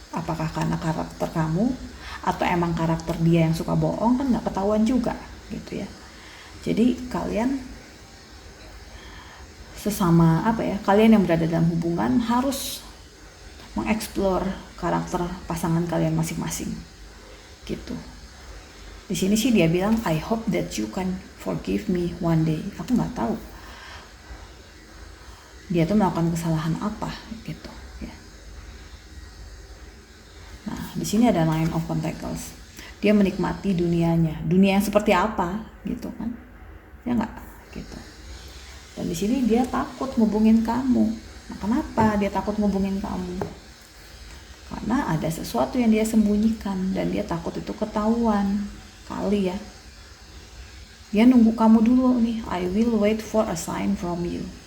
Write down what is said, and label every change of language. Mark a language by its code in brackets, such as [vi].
[id] Apakah karena karakter kamu atau emang karakter dia yang suka bohong, kan nggak ketahuan juga gitu ya. Jadi kalian sesama kalian yang berada dalam hubungan harus mengeksplor karakter pasangan kalian masing-masing gitu. Di sini sih dia bilang [en] I hope that you can forgive me one day. [id] Aku nggak tahu dia tuh melakukan kesalahan apa gitu ya. Nah, di sini ada Nine of Pentacles. Dia menikmati dunianya. Dunia yang seperti apa gitu kan? Ya nggak gitu. Dan di sini dia takut ngubungin kamu. Nah, kenapa dia takut ngubungin kamu? Karena ada sesuatu yang dia sembunyikan dan dia takut itu ketahuan. Kali ya. Dia nunggu kamu dulu nih. [en] I will wait for a sign from you.